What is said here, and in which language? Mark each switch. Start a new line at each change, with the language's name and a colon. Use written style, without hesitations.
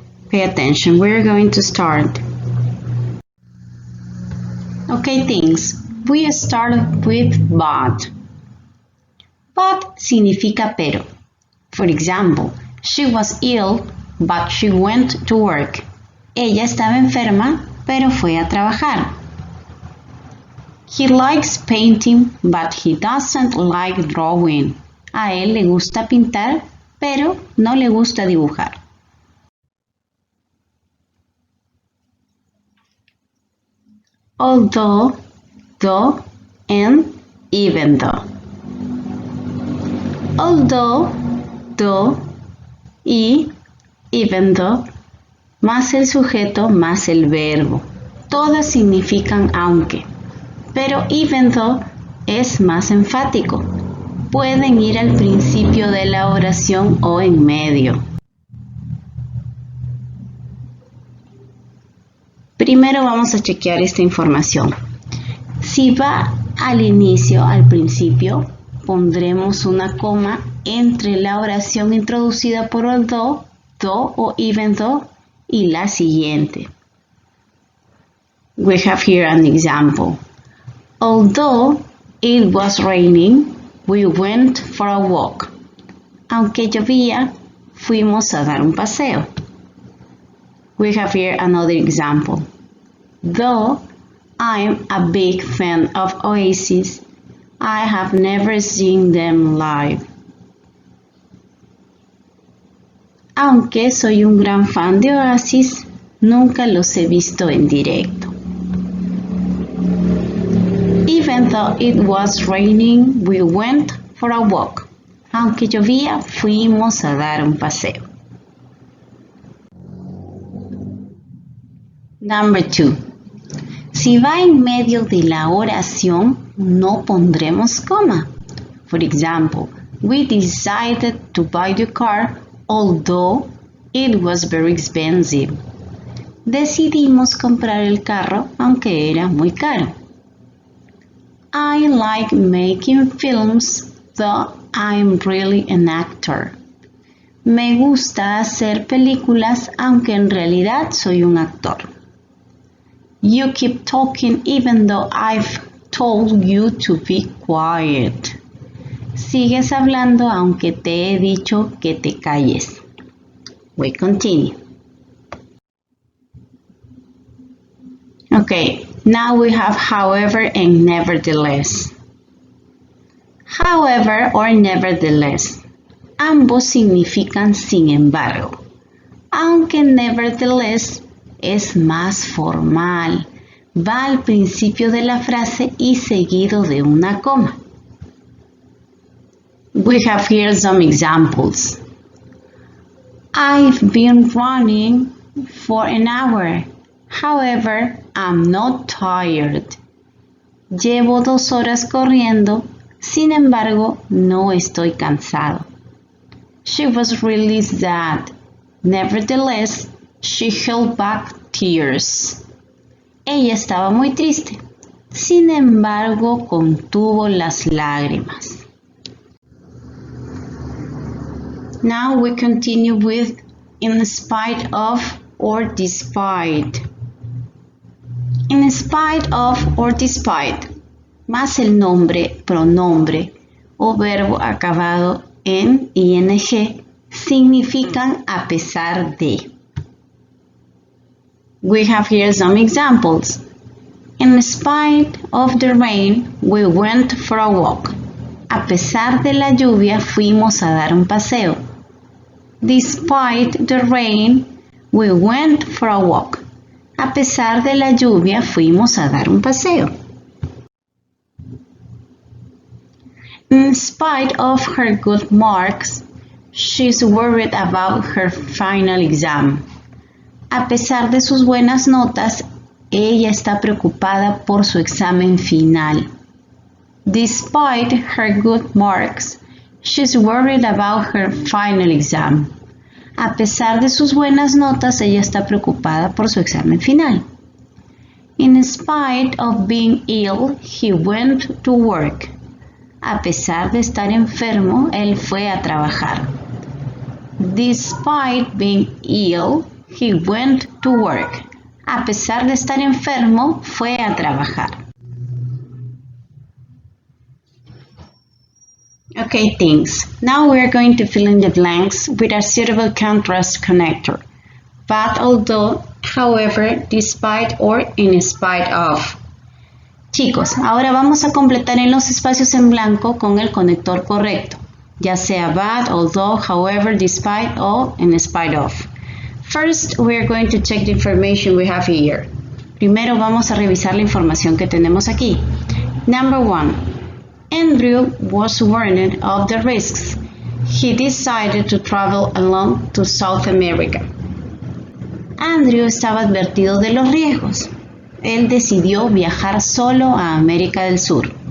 English: Pay attention, we're going to start. Okay things, we start with but. But
Spanish: significa pero.
English: For example, she was ill, but she went to work.
Spanish: Ella estaba enferma, pero fue a trabajar.
English: He likes painting, but he doesn't like drawing.
Spanish: A él le gusta pintar, pero no le gusta dibujar.
English: Although, though, and even though.
Spanish: Although, though y even though, más el sujeto más el verbo. Todas significan aunque. Pero even though es más enfático. Pueden ir al principio de la oración o en medio. Primero vamos a chequear esta información. Si va al inicio, al principio, pondremos una coma entre la oración introducida por although, though o even though y la siguiente.
English: We have here an example. Although it was raining, we went for a walk.
Spanish: Aunque llovía, fuimos a dar un paseo.
English: We have here another example. Though I'm a big fan of Oasis, I have never seen them live.
Spanish: Aunque soy un gran fan de Oasis, nunca los he visto en directo.
English: Even though it was raining, we went for a walk.
Spanish: Aunque llovía, fuimos a dar un paseo.
English: Number 2.
Spanish: Si va en medio de la oración, no pondremos coma.
English: For example, we decided to buy the car, although it was very expensive.
Spanish: Decidimos comprar el carro, aunque era muy caro.
English: I like making films, though I'm really an actor.
Spanish: Me gusta hacer películas, aunque en realidad soy un actor.
English: You keep talking even though I've told you to be quiet.
Spanish: Sigues hablando aunque te he dicho que te calles.
English: We continue. Okay, now we have however and nevertheless. However or nevertheless.
Spanish: Ambos significan sin embargo. Aunque nevertheless es más formal. Va al principio de la frase y seguido de una coma.
English: We have here some examples. I've been running for an hour. However, I'm not tired.
Spanish: Llevo 2 horas corriendo, sin embargo, no estoy cansado. She was really sad. Nevertheless, she held back tears. Ella estaba muy triste. Sin embargo, contuvo las lágrimas.
English: Now we continue with in spite of or despite.
Spanish: In spite of or despite, más el nombre, pronombre o verbo acabado en ing significan a pesar de.
English: We have here some examples. In spite of the rain, we went for a walk.
Spanish: A pesar de la lluvia, fuimos a dar un paseo.
English: Despite the rain, we went for a walk.
Spanish: A pesar de la lluvia, fuimos a dar un paseo.
English: In spite of her good marks, she's worried about her final exam.
Spanish: A pesar de sus buenas notas, ella está preocupada por su examen final.
English: Despite her good marks, she's worried about her final exam.
Spanish: A pesar de sus buenas notas, ella está preocupada por su examen final.
English: In spite of being ill, he went to work.
Spanish: A pesar de estar enfermo, él fue a trabajar.
English: Despite being ill, he went to work.
Spanish: A pesar de estar enfermo, fue a trabajar.
English: Okay, thanks. Now we are going to fill in the blanks with a suitable contrast connector. But, although, however, despite, or in spite of.
Spanish: Chicos, ahora vamos a completar en los espacios en blanco con el conector correcto, ya sea but, although, however, despite, or in spite of.
English: First, we are going to check the information we have here.
Spanish: Primero vamos a revisar la información que tenemos aquí.
English: Number 1. Andrew was warned of the risks. He decided to travel alone to South America.
Spanish: Andrew estaba advertido de los riesgos. Él decidió viajar solo a América del Sur.